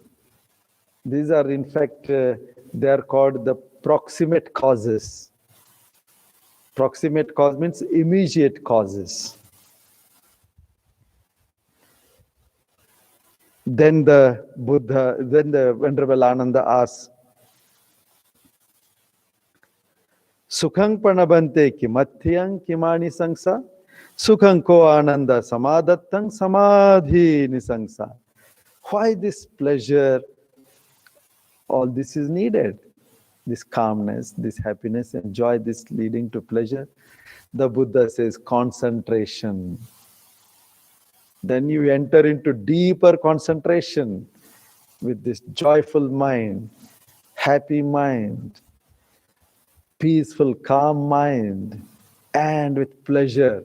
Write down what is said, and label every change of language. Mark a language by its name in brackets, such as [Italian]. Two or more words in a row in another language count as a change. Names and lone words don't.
[English] These are, in fact, they are called the proximate causes. Proximate cause means immediate causes. Then the Venerable Ananda asks, [Pali] Sukhang panabante kimathyang kimani sangsa? Sukhang ko ananda samadattang samadhi nisangsa. [English] Why this pleasure? All this is needed. This calmness, this happiness and joy, this leading to pleasure. The Buddha says concentration. Then you enter into deeper concentration with this joyful mind, happy mind, peaceful, calm mind, and with pleasure.